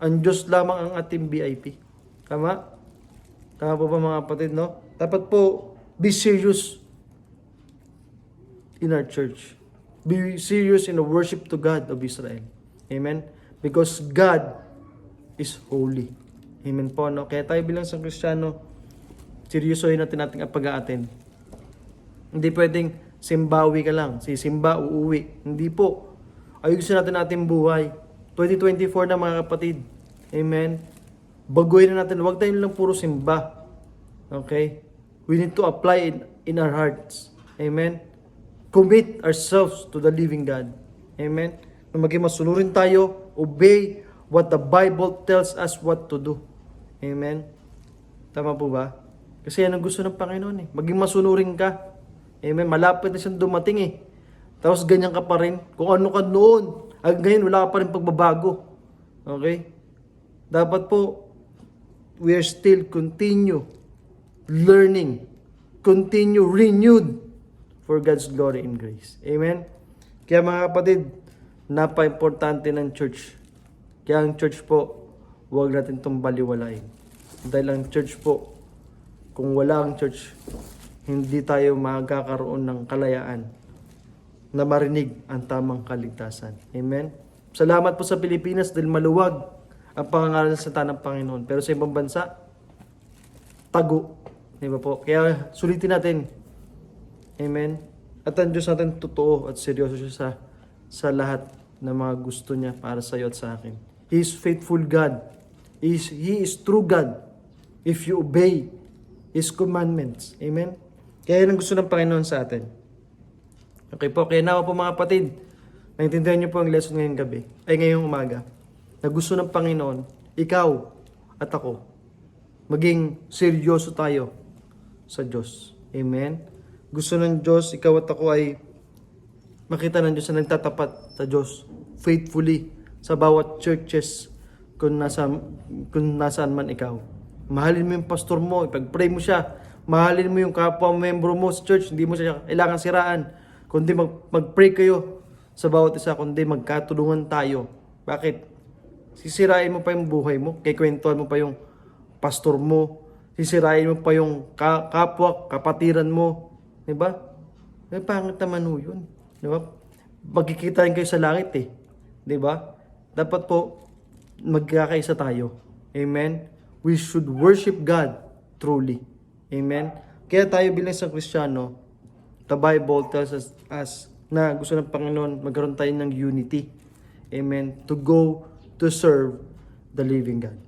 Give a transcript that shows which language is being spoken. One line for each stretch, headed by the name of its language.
Filipino: Ang Diyos lamang ang ating VIP. Tama? Tama po ba mga kapatid, no? Dapat po,
English: be serious in our church. Be serious in the worship to God of Israel. Amen? Because God is holy. Amen po, no?
Filipino: Kaya tayo bilang isang Kristiyano, seryosohin natin ating pag-a-attend. Hindi pwedeng simbawi ka lang, sisimba, uuwi. Hindi po. Ayusin natin ating buhay. 2024 na mga kapatid. Amen? Baguhin na natin. Huwag tayo lang puro simba. Okay?
English: We need to apply it in our hearts. Amen? Commit ourselves to the living God. Amen?
Filipino: Na maging masunurin tayo,
English: obey what the Bible tells us what to do.
Filipino: Amen? Tama po ba? Kasi yan ang gusto ng Panginoon Maging masunurin ka. Amen? Malapit na siyang dumating Tapos ganyan ka pa rin. Kung ano ka noon, ngayon wala ka pa rin pagbabago. Okay? Dapat po,
English: we are still continue learning, continue renewed for God's glory and grace. Amen?
Filipino: Kaya mga kapatid, napaka-importante ng church. Kaya ang church po, huwag natin itong baliwalain. Dahil ang church po, kung wala ang church, hindi tayo magkakaroon ng kalayaan na marinig ang tamang kaligtasan. Amen? Salamat po sa Pilipinas dahil maluwag ang pangangaral sa salita ng Panginoon. Pero sa ibang bansa, tago. Di ba po? Kaya sulitin natin. Amen? At ang Diyos natin totoo at seryoso siya sa lahat ng mga gusto niya para sa iyo at sa akin.
English: He is faithful God. He is true God if you obey His commandments. Amen?
Filipino: Kaya yan ang gusto ng Panginoon sa atin. Okay po, kaya nawa po mga kapatid, naintindihan niyo po ang lesson ngayong gabi, ngayong umaga, na gusto ng Panginoon, ikaw at ako, maging seryoso tayo sa Diyos. Amen? Gusto ng Diyos, ikaw at ako ay makita ng Diyos na nagtatapat sa Diyos faithfully sa bawat churches kung nasaan man ikaw. Mahalin mo yung pastor mo, ipag-pray mo siya. Mahalin mo yung kapwa membro mo sa church, hindi mo siya kailangan siraan. Kundi mag-pray kayo sa bawat isa, kundi magkatulungan tayo. Bakit? Sisirain mo pa yung buhay mo, kikwentuhan mo pa yung pastor mo, sisirain mo pa yung kapwa, kapatiran mo. Diba? May pangit naman ho yun. Diba? Magkikita rin kayo sa langit eh. Diba? Dapat po, magkakaisa tayo. Amen?
English: We should worship God truly. Amen?
Filipino: Kaya tayo bilang isang Kristiyano,
English: the Bible tells us
Filipino: na gusto ng Panginoon magkaroon tayo ng unity. Amen?
English: To go to serve the living God.